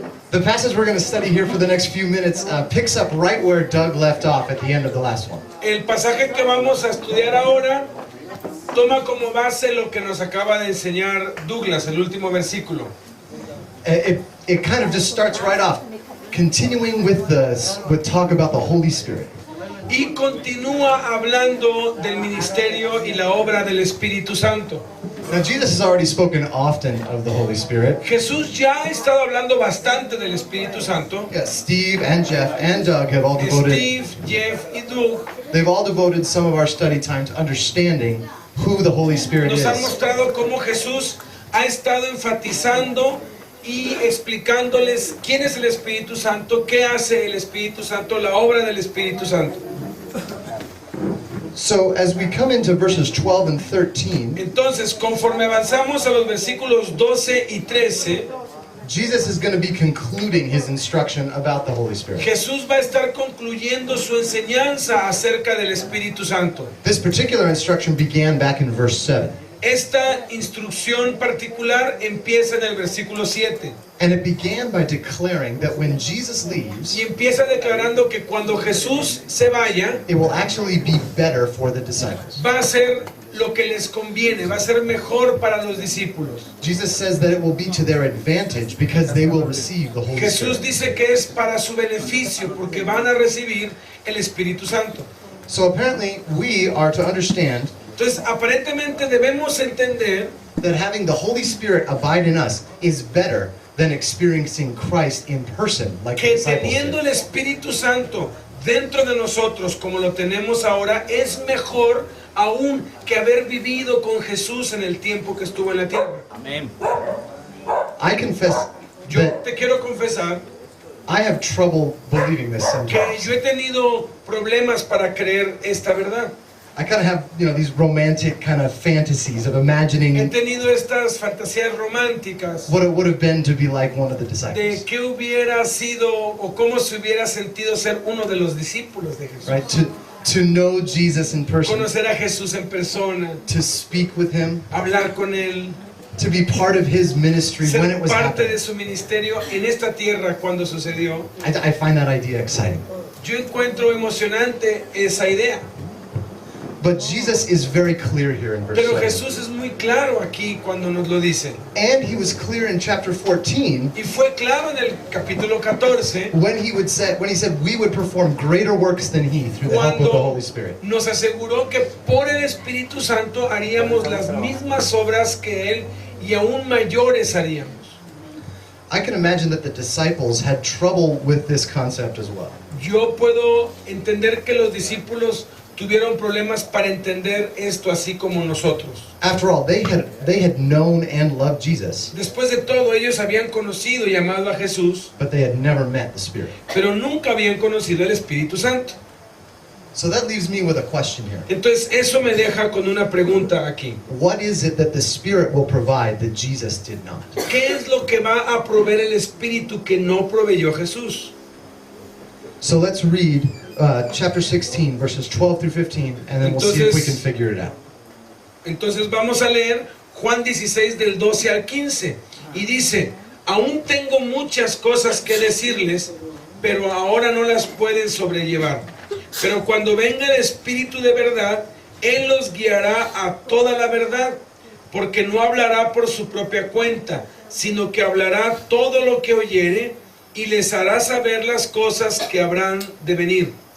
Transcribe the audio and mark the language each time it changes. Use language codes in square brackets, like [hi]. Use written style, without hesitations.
[en] The passage we're going to study here for the next few minutes picks up right where Doug left off at the end of the last one. [es] El pasaje que vamos a estudiar ahora toma como base lo que nos acaba de enseñar Douglas, el último versículo. [en] It kind of just starts right off, continuing with talk about the Holy Spirit. [es] Y continúa hablando del ministerio y la obra del Espíritu Santo. [en] Now, Jesus has already spoken often of the Holy Spirit. [es] Jesús ya ha estado hablando bastante del Espíritu Santo. [en] Yeah, Steve and Jeff and Doug have all devoted. [es] Steve, Jeff y Doug. [en] They've all devoted some of our study time to understanding who the Holy Spirit [es] Nos [en] is. [es] han mostrado cómo Jesús ha estado enfatizando y explicándoles quién es el Espíritu Santo, qué hace el Espíritu Santo, la obra del Espíritu Santo. [en] So as we come into verses 12 and 13, [es] Entonces, conforme avanzamos a los versículos 12 y 13, [en] Jesus is going to be concluding his instruction about the Holy Spirit. [es] Jesús va a estar concluyendo su enseñanza acerca del Espíritu Santo. [en] This particular instruction began back in verse 7. [es] Esta instrucción particular empieza en el versículo 7. [en] And it began by declaring that when Jesus leaves, [es] Y empieza declarando que cuando Jesús se vaya, [en] it will actually be better for the disciples. [es] va a ser lo que les conviene, va a ser mejor para los discípulos. [en] Jesus says that it will be to their advantage because they will receive the Holy [es] Jesús [en] Spirit. [es] dice que es para su beneficio porque van a recibir el Espíritu Santo. [en] So apparently we are to understand [es] Entonces, aparentemente debemos entender [en] that having the Holy Spirit abide in us is better than experiencing Christ in person, like the [es] que [en] disciples [es] teniendo el [en] did. [es] Espíritu Santo dentro de nosotros como lo tenemos ahora, es mejor aún que haber vivido con Jesús en el tiempo que estuvo en la tierra. Amén. [en] I confess [es] Yo [en] that [es] te quiero confesar [en] I have trouble believing this [es] que [en] sometimes. [es] yo he tenido problemas para creer esta verdad. [en] I kind of have, these romantic kind of fantasies of [es] He [en] imagining [es] tenido estas fantasías románticas [en] what it would have been to be like one of the [es] de [en] disciples, [es] qué hubiera sido o cómo se hubiera sentido ser uno de los discípulos de Jesús. [en] right? To know Jesus in person, [es] Conocer a Jesús en persona, [en] to speak with him, [es] hablar con él, [en] to be part of his ministry when it [es] ser [en] was [es] parte de [en] happening. [es] su ministerio en esta tierra cuando sucedió. [en] I find that idea exciting. [es] Yo encuentro emocionante esa idea, [en] But Jesus is very clear here in verse [es] pero [en] 7. [es] Jesús es muy claro aquí cuando nos lo dice. [en] And he was clear in chapter 14 [es] Y fue claro en el capítulo 14 [en] when he said we would perform greater works than he through the help of the [es] cuando [en] Holy Spirit. [es] nos aseguró que por el Espíritu Santo haríamos las mismas obras que Él y aún mayores haríamos. [en] I can imagine that the disciples had trouble with this concept as well. [es] Yo puedo entender que los discípulos tuvieron problemas para entender esto así como nosotros. [en] After all, they had known and loved Jesus, [es] Después de todo, ellos habían conocido y amado a Jesús, [en] but they had never met the Spirit. [es] pero nunca habían conocido el Espíritu Santo. [en] So that leaves me with a question here. [es] Entonces eso me deja con una pregunta aquí. [en] What is it that the Spirit will provide that Jesus did not? [es] ¿Qué es lo que va a proveer el Espíritu que no proveyó Jesús? [en] So let's read chapter 16, verses 12 through 15, and then we'll see if we can figure it out. [es] Entonces vamos a leer Juan 16 del 12 al 15. Y dice, aún tengo muchas cosas que decirles, pero ahora no las pueden sobrellevar. Pero cuando venga el Espíritu de verdad, Él los guiará a toda la verdad, porque no hablará por su propia cuenta, sino que hablará todo lo que oyere y les hará saber las cosas que habrán de venir.